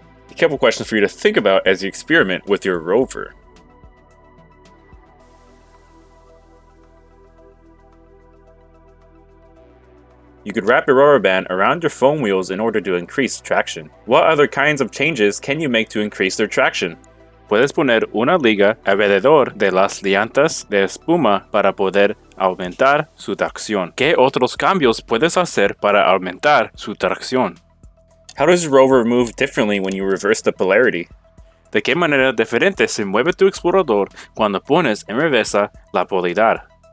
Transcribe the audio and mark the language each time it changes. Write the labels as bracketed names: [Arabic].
[English] A couple questions for you to think about as you experiment with your rover. You could wrap a rubber band around your foam wheels in order to increase traction. What other kinds of changes can you make to increase their traction? [Spanish] Puedes poner una liga alrededor de las llantas de espuma para poder aumentar su tracción. ¿Qué otros cambios puedes hacer para aumentar su tracción? [English] How does your rover move differently when you reverse the polarity? [Spanish] ¿De qué manera diferente se mueve tu explorador cuando pones en reversa la polaridad?